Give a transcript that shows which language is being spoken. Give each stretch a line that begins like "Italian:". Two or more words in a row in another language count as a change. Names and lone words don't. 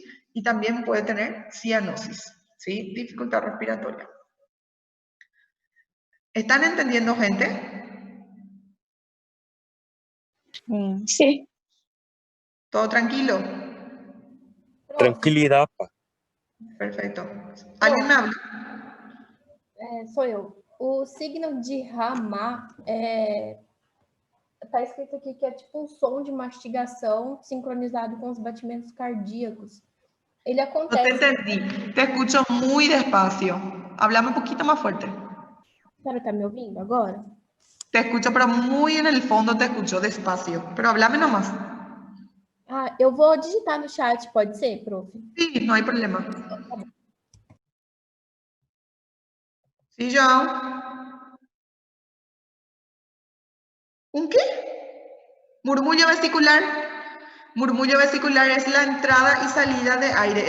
Spanish: Y también puede tener cianosis, ¿sí? Dificultad respiratoria. ¿Están entendiendo, gente? Sí. ¿Todo tranquilo? Tranquilidad, pa. Perfecto. ¿Alguien me habla?
Portuguese: Sou eu. O signo de Ramat tá escrito aqui que é tipo um som de mastigação sincronizado com os batimentos cardíacos. Ele
Spanish: No te
Portuguese: acontece.
Spanish: entendí. Te escucho muy despacio. Háblame un poquito más fuerte.
Portuguese: Cara, tá me ouvindo agora?
Spanish: Te escucho, pero muy en el fondo te escucho despacio. Pero háblame nomás.
Portuguese: Ah, eu vou digitar no chat, pode ser, prof?
Spanish: Sí, no hay problema. Sí, João. ¿Un qué? Murmullo vesicular. Murmullo vesicular es la entrada y salida de aire.